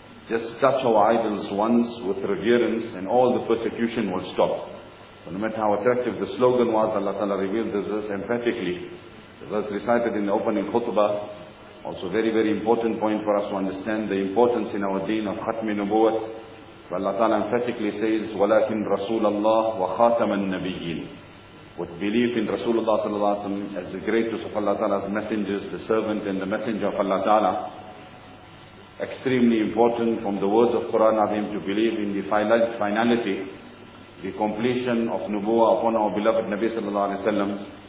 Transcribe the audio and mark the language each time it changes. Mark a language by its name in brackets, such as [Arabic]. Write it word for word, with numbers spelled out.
[English] Just touch our idols once with reverence and all the persecution will stop. So no matter how attractive the slogan was, Allah Ta'ala revealed this verse emphatically. The verse recited in the opening khutbah. Also very, very important point for us to understand the importance in our deen of Khatmi Nubuwat. Allah Ta'ala emphatically says, [Arabic] وَلَكِنْ رَسُولَ اللَّهِ وَخَاتَمَ النَّبِيِّينَ. [English] With belief in Rasulullah sallallahu alaihi wasallam as the greatest of Allah Ta'ala's messengers, the servant and the messenger of Allah Ta'ala. Extremely important from the words of Quran Azim to believe in the finality, the completion of Nubuwah upon our beloved Nabi sallallahu alaihi wasallam.